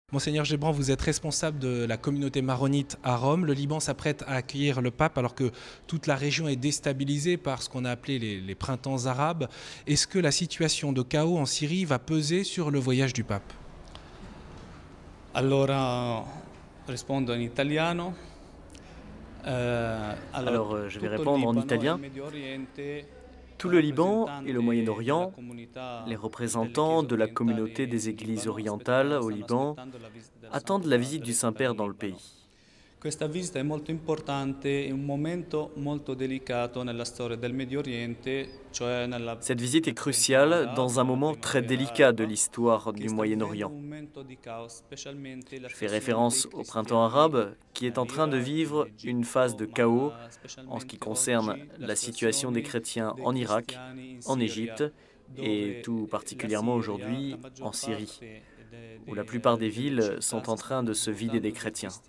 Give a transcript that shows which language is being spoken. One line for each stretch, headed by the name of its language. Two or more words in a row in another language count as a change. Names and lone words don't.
French: Monseigneur Gebran, vous êtes responsable de la communauté maronite à Rome. Le Liban s'apprête à accueillir le pape alors que toute la région est déstabilisée par ce qu'on a appelé les printemps arabes. Est-ce que la situation de chaos en Syrie va peser sur le voyage du pape?
Italian: Allora, rispondo in italiano.
French: Je vais répondre en italien. Tout le Liban et le Moyen-Orient, les représentants de la communauté des églises orientales au Liban attendent la visite du Saint-Père dans le pays.
Italian: Questa visita è molto importante in un momento molto delicato nella storia del Medio Oriente, cioè nella
French: Cette visite est cruciale dans un moment très délicat de l'histoire du Moyen-Orient. Je fais référence au printemps arabe qui est en train de vivre une phase de chaos en ce qui concerne la situation des chrétiens en Irak, en Égypte et tout particulièrement aujourd'hui en Syrie, où la plupart des villes sont en train de se vider des chrétiens.